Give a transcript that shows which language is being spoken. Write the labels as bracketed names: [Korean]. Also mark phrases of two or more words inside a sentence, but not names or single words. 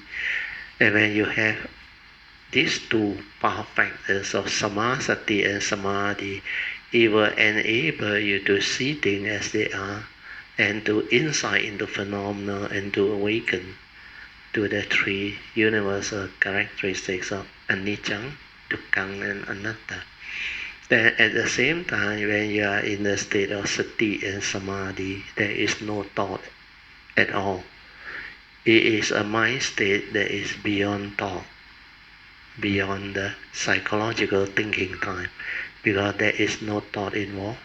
[English] And when you have these two power factors of Samadhi and Samadhi, it will enable you to see things as they are and to insight into phenomena and to awaken to the three universal characteristics of [Pali] anicca, dukkha, [English] and anatta. Then at the same time, when you are in the state of sati and samadhi, there is no thought at all. It is a mind state that is beyond thought, beyond the psychological thinking time, because there is no thought involved.